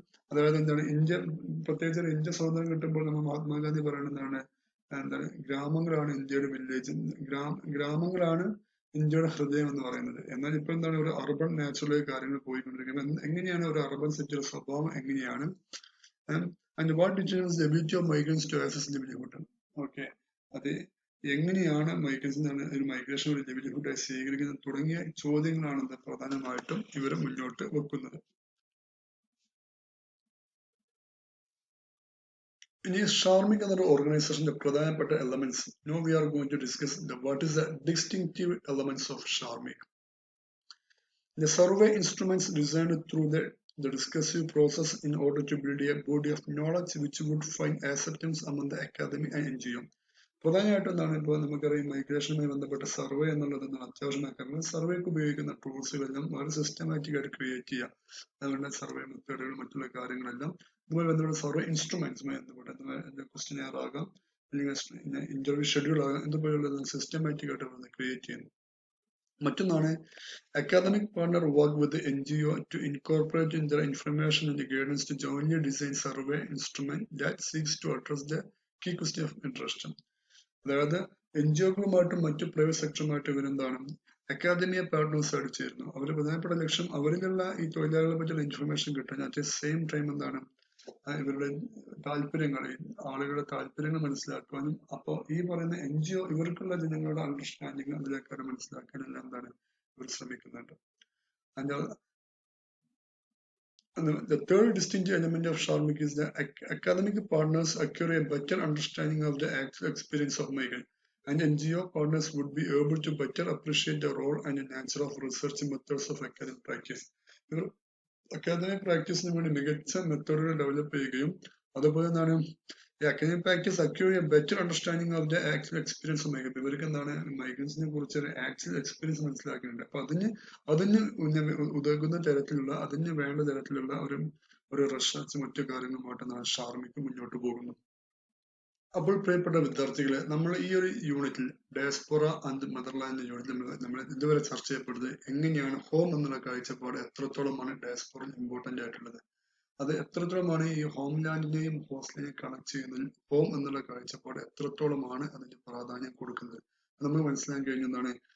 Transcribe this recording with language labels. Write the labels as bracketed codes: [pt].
[ml] അതായത് എന്താണ് ഇന്ത്യ, പ്രത്യേകിച്ച് ഇന്ത്യ സ്വാതന്ത്ര്യം കിട്ടുമ്പോൾ നമ്മൾ മഹാത്മാഗാന്ധി പറയുന്നതാണ് എന്താണ് ഗ്രാമങ്ങളാണ് ഇന്ത്യയുടെ വില്ലേജ്, ഗ്രാമങ്ങളാണ് ഇന്ത്യയുടെ ഹൃദയം എന്ന് പറയുന്നത്. എന്നാൽ ഇപ്പൊ എന്താണ് ഒരു അർബൻ നാച്ചുറലായി കാര്യങ്ങൾ പോയിക്കൊണ്ടിരിക്കുന്നത്. എങ്ങനെയാണ് ഒരു അർബൻ സിറ്റിയുടെ സ്വഭാവം എങ്ങനെയാണ്? [en] And what determines the ability of migrants to access livelihood? [ml] Okay, അത് എങ്ങനെയാണ് മൈഗ്രൻസിനാണ് ഒരു മൈഗ്രേഷൻ ഒരു ലിവ്ലിഹുഡായി സ്വീകരിക്കുന്നത് തുടങ്ങിയ ചോദ്യങ്ങളാണ് പ്രധാനമായിട്ടും ഇവർ മുന്നോട്ട് വെക്കുന്നത്. ഇനി ഷാർമിക് എന്നൊരു ഓർഗനൈസേഷന്റെ പ്രധാനപ്പെട്ട elements. [en] Now we are going to discuss what is the distinctive elements of Shramik. The survey instruments designed through the discursive process in order to build a body of knowledge which would find acceptance among the academy and NGO. [ml] പ്രധാനമായിട്ടും എന്താണ് ഇപ്പോൾ നമുക്കറിയാം മൈഗ്രേഷനുമായി ബന്ധപ്പെട്ട survey എന്നുള്ളത് അത്യാവശ്യമാക്കുന്നത്. സർവേക്ക് ഉപയോഗിക്കുന്ന ടൂൾസുകളെല്ലാം വളരെ systematic ആയിട്ട് create ചെയ്യുക. അതുകൊണ്ട് സർവേ മെത്തേഡുകൾ മറ്റുള്ള കാര്യങ്ങളെല്ലാം ഇതുമായി ബന്ധപ്പെട്ട സർവേ ഇൻസ്ട്രുമെന്റ്സുമായി ബന്ധപ്പെട്ട ക്വസ്റ്റ്യനെയർ ആകാം, അല്ലെങ്കിൽ ഇന്റർവ്യൂ ഷെഡ്യൂൾ ആകാം, ഇതുപോലുള്ള സിസ്റ്റമാറ്റിക് ആയിട്ട് ക്രിയേറ്റ് ചെയ്യുന്നു. മറ്റൊന്നാണ് [en] academic partner work with the NGO to incorporate in their information and guidance to jointly design survey instrument that seeks to address the key question of interest. [ml] അതായത് NGO-കളുമായിട്ടും മറ്റു private സെക്ടറുമായിട്ടും ഇവരെന്താണ് academia partners ആയിട്ട് ചേരുന്നു. അവരുടെ പ്രധാനപ്പെട്ട ലക്ഷ്യം അവരിലുള്ള ഈ തൊഴിലാളികളെ പറ്റിയുള്ള ഇൻഫർമേഷൻ കിട്ടാൻ, [en] at the same time [ml] എന്താണ് ഇവരുടെ താല്പര്യങ്ങൾ, ആളുകളുടെ താല്പര്യങ്ങൾ മനസ്സിലാക്കാനും, അപ്പോൾ ഈ പറയുന്ന NGO ഇവർക്കുള്ള ജനങ്ങളുടെ അണ്ടർസ്റ്റാൻഡിങ് അതിലേക്കാണ് മനസ്സിലാക്കാനെല്ലാം എന്താണ് ഇവർ ശ്രമിക്കുന്നുണ്ട്. [en] And the third distinctive element of Shramik is the academic partners acquire a better understanding of the actual experience of migrant, and NGO partners would be able to better appreciate the role and the nature of research methods of academic practice. [ml] Academic പ്രാക്ടീസിന് വേണ്ടി മികച്ച മെത്തേഡുകൾ develop ചെയ്യുകയും അതുപോലെ എന്താണ് [en] academic practice acquire a better understanding of the actual experience of migrants. [ml] ഇവർക്ക് എന്താണ് മൈഗ്രൻസിനെ കുറിച്ച് ഒരു actual experience മനസ്സിലാക്കുന്നുണ്ട്. അപ്പൊ അതിന് ഉതകുന്ന തരത്തിലുള്ള, അതിന് വേണ്ട തരത്തിലുള്ള ഒരു റിസർച്ച് മറ്റു കാര്യങ്ങളുമായിട്ടാണ് ഷാർമിക്ക് മുന്നോട്ട് പോകുന്നത്. അപ്പോൾ പ്രിയപ്പെട്ട വിദ്യാർത്ഥികളെ, നമ്മൾ ഈ ഒരു യൂണിറ്റിൽ ഡയസ്പോറ ആൻഡ് മദർലാൻഡ് യൂണിറ്റിൽ നമ്മൾ ഇതുവരെ ചർച്ച ചെയ്യപ്പെടുന്നത് എങ്ങനെയാണ് ഹോം എന്നുള്ള കാഴ്ചപ്പാട് എത്രത്തോളമാണ് ഡയസ്പോറ ഇമ്പോർട്ടന്റ് ആയിട്ടുള്ളത്, അത് എത്രത്തോളമാണ് ഈ ഹോം ലാൻഡിനെയും ഹോസ്റ്റലിനെയും കണക്ട് ചെയ്യുന്നതിൽ ഹോം എന്നുള്ള കാഴ്ചപ്പാട് എത്രത്തോളമാണ് അതിന്റെ പ്രാധാന്യം കൊടുക്കുന്നത് നമ്മൾ മനസ്സിലാക്കാൻ കഴിഞ്ഞതാണ്.